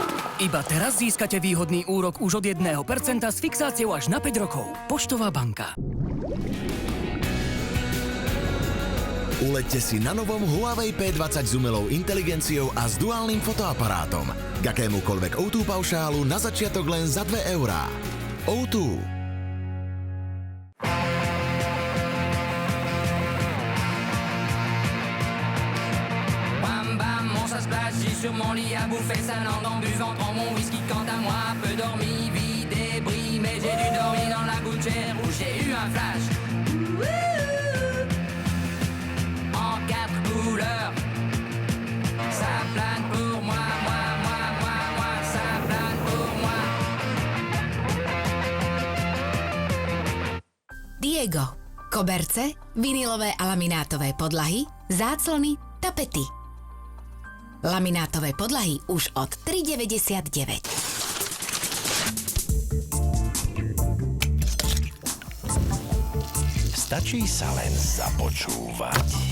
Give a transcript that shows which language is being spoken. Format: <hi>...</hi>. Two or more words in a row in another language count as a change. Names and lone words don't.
<sk>Iba teraz získate výhodný úrok už od 1% s fixáciou až na 5 rokov. Poštová banka. Uleďte si na novom Huawei P20 s umelou inteligenciou a s duálnym fotoaparátom. K akémukoľvek O2 paušálu na začiatok len za 2 €. O2.</sk> <fr>Sur mon lit à bouffer sa langue en buvant trop mon whisky. Quant à moi, peu dormi, vie débris. Mais j'ai dû dormir dans la gouttière où j'ai eu un flash. En 4 couleurs, ça plane pour moi, ça plane pour moi. Diego.</fr> <sk>Koberce, vinilové a laminátové podlahy, záclony, tapety. Laminátové podlahy už od 3,99. Stačí sa len započúvať.</sk>